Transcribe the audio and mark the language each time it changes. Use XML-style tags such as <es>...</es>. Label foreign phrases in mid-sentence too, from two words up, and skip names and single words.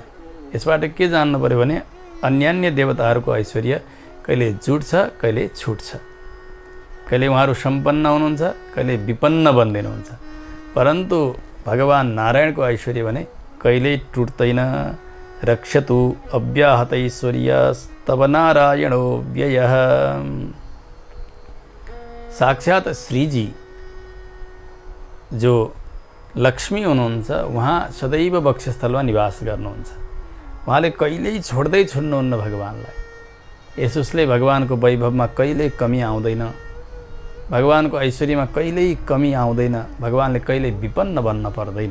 <ne>यसबाट के जान्नु पर्यो भने अन्यान्य देवताहरूको ऐश्वर्य कहिले जुट्छ, कहिले छुट्छ, कहिले उहाँहरू सम्पन्न हुनुहुन्छ, कहिले विपन्न बन्दिनुहुन्छ। परन्तु भगवान नारायणको ऐश्वर्य भने कहिल्यै टुट्दैन।</ne> <sa>रक्षतु अव्याहत ऐश्वर्यस्तव नारायणो व्ययः।</sa> <ne>साक्षात श्रीजी जो लक्ष्मी हुनुहुन्छ, उहाँ सदैव वक्षस्थलमा निवास गर्नुहुन्छ। उहाँले कहिल्यै छोड्दै छुड्नुहुन्न भगवानलाई। यसोस्ले भगवानको वैभवमा कहिल्यै कमी आउँदैन, भगवानको ऐश्वर्यमा कहिल्यै कमी आउँदैन, भगवानले कहिल्यै विपन्न बन्न पर्दैन।</ne>